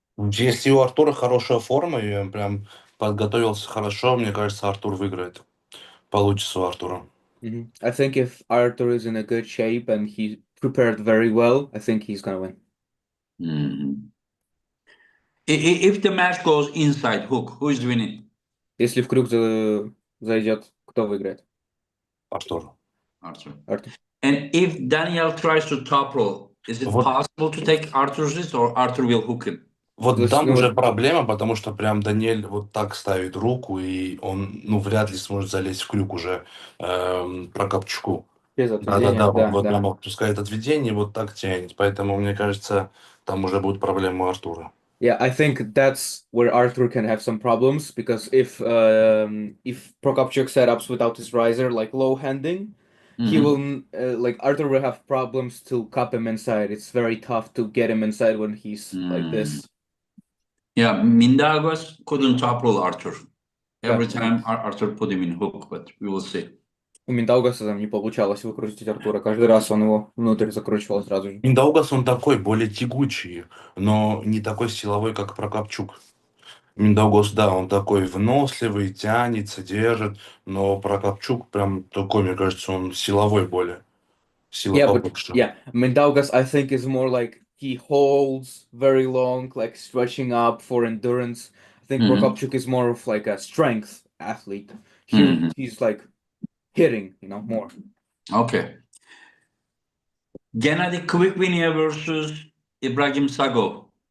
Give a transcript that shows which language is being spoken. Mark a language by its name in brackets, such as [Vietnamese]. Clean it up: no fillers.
[Russian] Если у Артура хорошая форма, и он прям подготовился хорошо, мне кажется, Артур выиграет. Получится у Артура. [English] I think if Arthur is in a good shape and he prepared very well, I think he's gonna win. If the match goes inside hook, who is winning? [Russian] Если в крюк зайдет, кто выиграет? Артур. [English] Arthur. And if Daniel tries to top roll, is it possible to take Arthur's risk or Arthur will hook him? [Russian] Вот там уже проблема, потому что прям Даниэль вот так ставит руку, и он, ну, вряд ли сможет залезть в крюк уже Прокопчуку. Без отведения, Да, вот прям отпускает отведение, вот так тянет. Поэтому, мне кажется, там уже будут проблемы у Артура. [English] Yeah, I think that's where Arthur can have some problems, because if Prokopchuk setups without his riser, like low handing, he will like Arthur will have problems to cup him inside. It's very tough to get him inside when he's like this. Yeah, Mindaugas couldn't top roll Arthur. Every time Arthur put him in hook, but we will see. [Russian] У Миндаугаса там не получалось выкрутить Артура. Каждый раз он его внутрь закручивал сразу же. Миндаугас, он такой, более тягучий, но не такой силовой, как Прокопчук. Миндаугос, да, он такой выносливый, тянется, держит, но Прокопчук прям такой, мне кажется, он силовой более. Сила [English] Yeah, but [Russian] побольше. [English] yeah, Mindaugas I think is more like he holds very long, like stretching up for endurance. I think Prokopchuk is more of like a strength athlete. He's like hitting, more. Okay. Gennady Quickvinia versus Ibrahim Sagov.